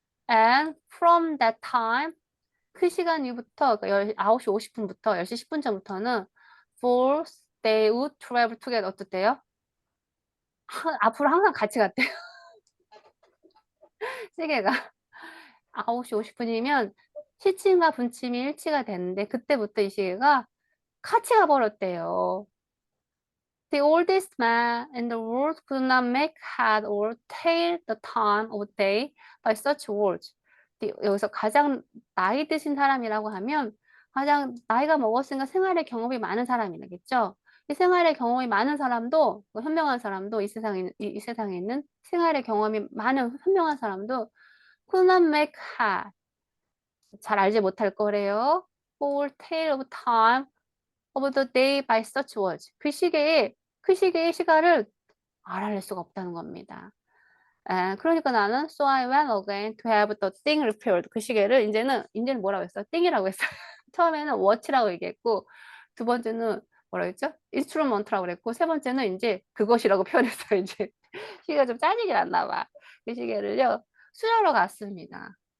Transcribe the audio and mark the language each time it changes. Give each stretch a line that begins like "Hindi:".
English: And from that time
Korean: 그 시간 이후부터 9시 50분부터 10시 10분 전부터는
English: force they would travel together
Korean: 어떻대요? 앞으로 항상 같이 갔대요. 시계가 9시 50분이면 시침과 분침이 일치가 되는데 그때부터 이 시계가 같이 가버렸대요.
English: The oldest man in the world could not make head or tail the time of day by such words.
Korean: 여기서 가장 나이 드신 사람이라고 하면 가장 나이가 먹었으니까 생활의 경험이 많은 사람이겠죠. 이 생활의 경험이 많은 사람도, 현명한 사람도, 이 세상에 있는 생활의 경험이 많은 현명한 사람도
English: could not make head.
Korean: 잘 알지 못할 거래요.
English: or tale of time of the day by such words.
Korean: 그 시계의 시간을 알아낼 수가 없다는 겁니다. 그러니까 나는
English: so I went again to have the thing repaired.
Korean: 그 시계를 이제는 뭐라고 했어? 띵이라고 했어요. 처음에는 watch라고 얘기했고 두 번째는 뭐라고 했죠? instrument라고 그랬고 세 번째는 이제 그것이라고 표현했어요. 이제 시계가 좀 짜증이 났나 봐. 그 시계를요 수리하러 갔습니다.